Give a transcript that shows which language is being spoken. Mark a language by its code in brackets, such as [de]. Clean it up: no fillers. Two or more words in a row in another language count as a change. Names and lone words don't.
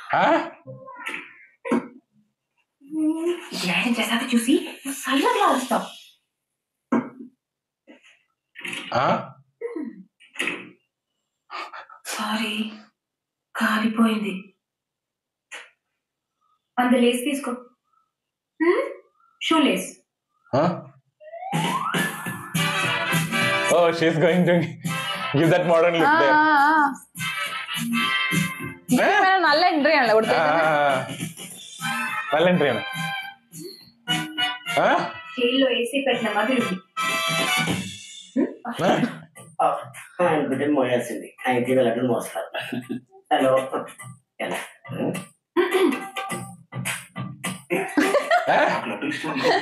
[te] ఐరన్ చేసాక చూసి సైలెంట్గా వస్తావు. సారీ, కాలిపోయింది. అంత లేస్ తీసుకో. [en] shoe lace. Oh, she's going to give that modern look there. [ml] നല്ല എൻട്രി ആണല്ലോ നല്ല എൻട്രി ആണ്. [te] జైల్లో ఏసీ పెట్టిన మధురు బిడ్డను మోయాల్సింది అయితే లడ్డు మోస్తారు. హలో ఎలా లడ్డు ఇష్టం.